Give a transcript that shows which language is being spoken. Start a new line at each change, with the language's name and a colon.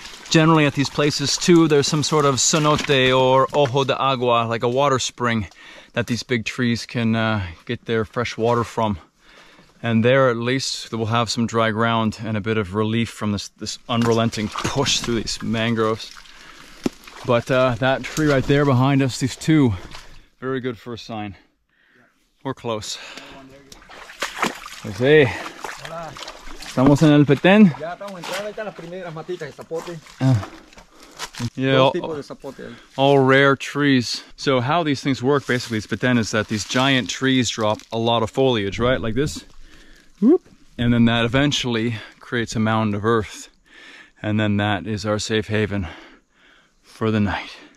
English: Generally at these places too, there's some sort of cenote or ojo de agua, like a water spring that these big trees can get their fresh water from. And there at least we'll have some dry ground and a bit of relief from this unrelenting push through these mangroves. But that tree right there behind us, these two, very good first sign. We're close.
Spanish: José, estamos en el Petén. Ya estamos entrando, ahí están las primeras matitas de zapote.
English: Yeah,
Spanish: Dos tipos de zapote ahí.
English: all rare trees. So how these things work basically, Petén, is that these giant trees drop a lot of foliage, right? Like this. Whoop. And then that eventually creates a mound of earth. And then that is our safe haven for the night.